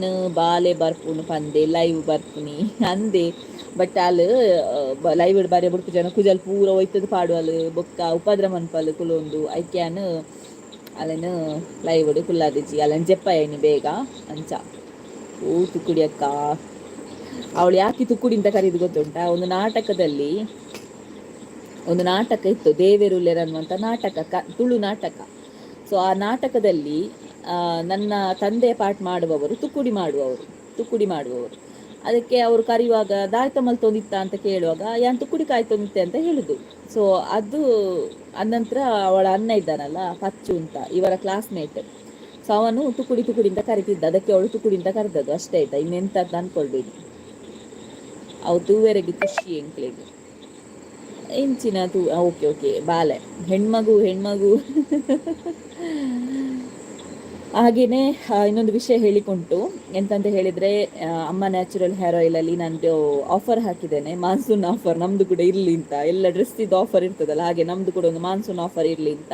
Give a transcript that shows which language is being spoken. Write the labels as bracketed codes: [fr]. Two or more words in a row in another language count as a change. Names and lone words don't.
[tcy] ಬಾಲೆ ಬರ್ಪುಣು ಪಂದೆ ಲೈವ್ ಬರ್ಪುನಿ ಅಂದೆ ಬಟ್ ಅಲ್ಲಿ ಲೈವ್ ಬಾರಿ ಬುಡ್ಕು ಜನ ಕುಜಲ್ ಪೂರ ಒಯ್ತದ ಪಾಡುವಲ್ ಬೊಕ್ಕ ಉಪದ್ರ ಮನ್ಪಲ್ ಕುಲೊಂದು ಐಕ್ಯಾನ್ ಅಲ್ಲೇನು ಲೈವ್ ಕುಲ್ಲಾದಿಜಿ ಅಲ್ಲನ್ ಜೆಪ್ಪ ಏನಿ ಬೇಗ ಅಂಚ ಓ ತುಕ್ಕುಡಿ ಅಕ್ಕ [kn] ಅವಳು ಯಾಕೆ ತುಕ್ಕುಡಿ ಅಂತ ಕರೀದು ಗೊತ್ತುಂಟಾ ಒಂದು ನಾಟಕ ಇತ್ತು ದೇವೇರುಲ್ಲೆರ್ ಅನ್ನುವಂಥ ನಾಟಕ ತುಳು ನಾಟಕ. ಸೊ ಆ ನಾಟಕದಲ್ಲಿ ನನ್ನ ತಂದೆ ಪಾಠ ಮಾಡುವವರು ತುಕ್ಕುಡಿ ಮಾಡುವವರು ಅದಕ್ಕೆ ಅವರು ಕರೆಯುವಾಗ [tcy] ದಾಯ್ತ ಮಲ್ತೊಂದಿತ್ತ [kn] ಅಂತ ಕೇಳುವಾಗ [tcy] ಯಾನ್ ತುಕ್ಕುಡಿ ಕಾಯ್ತೊಂದಿತ್ತೆ [kn] ಅಂತ ಹೇಳುದು. ಸೊ ಅದು ಅನಂತರ ಅವಳ ಅಣ್ಣ ಇದ್ದಾನಲ್ಲ ಪಚ್ಚು ಅಂತ ಇವರ ಕ್ಲಾಸ್ಮೇಟ್, ಸೊ ಅವನು ತುಕ್ಕುಡಿ ಅಂತ ಕರಿತಿದ್ದ, ಅದಕ್ಕೆ ಅವಳು ತುಕ್ಕುಡಿ ಅಂತ ಕರೆದದ್ದು ಅಷ್ಟೇ ಆಯ್ತಾ, ಇನ್ನೆಂತ ಅನ್ಕೊಳ್ಬೇಡಿ. [tcy] ಅವು ತೂವೆರೆಗೆ ಖುಷಿ ಎಂಕ್ಲೆಗೆ ಎಂಚಿನ ತೂ [kn] ಓಕೆ ಬಾಲೆ ಹೆಣ್ಮಗು ಹಾಗೇನೆ ಇನ್ನೊಂದು ವಿಷಯ ಹೇಳಿಕೊಂಟು ಎಂತಂತ ಹೇಳಿದ್ರೆ, ಅಮ್ಮ [en] natural hair oil [kn] ಅಲ್ಲಿ ನಾನು ಆಫರ್ ಹಾಕಿದ್ದೇನೆ, [en] monsoon offer [kn] ನಮ್ದು ಕೂಡ ಇರ್ಲಿ ಅಂತ. ಎಲ್ಲ ಡ್ರೆಸ್ ಇದು ಆಫರ್ ಇರ್ತದಲ್ಲ, ಹಾಗೆ ನಮ್ದು ಕೂಡ ಒಂದು [en] monsoon offer [kn] ಇರ್ಲಿ ಅಂತ.